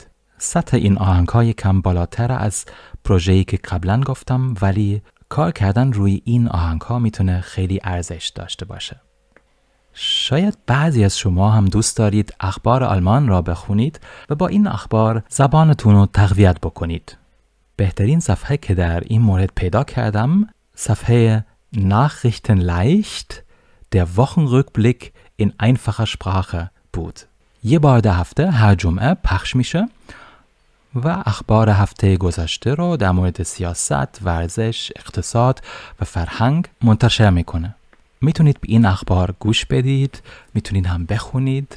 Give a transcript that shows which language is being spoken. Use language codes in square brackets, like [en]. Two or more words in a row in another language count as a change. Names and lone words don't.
[fa] سطح این آهنگ‌ها یکم بالاتر از پروژه‌ای که قبلا گفتم، ولی کار کردن روی این آهنگ‌ها میتونه خیلی ارزش داشته باشه. شاید بعضی از شما هم دوست دارید اخبار آلمان را بخونید و با این اخبار زبانتون رو تقویت بکنید. بهترین صفحه که در این مورد پیدا کردم صفحه Nachrichten leicht, der Wochenrückblick in einfacher Sprache بود. یه بار در هفته هر جمعه پخش میشه و اخبار هفته گذشته رو در مورد سیاست، ورزش، اقتصاد و فرهنگ منتشر میکنه. میتونید به این اخبار گوش بدید، میتونید هم بخونید.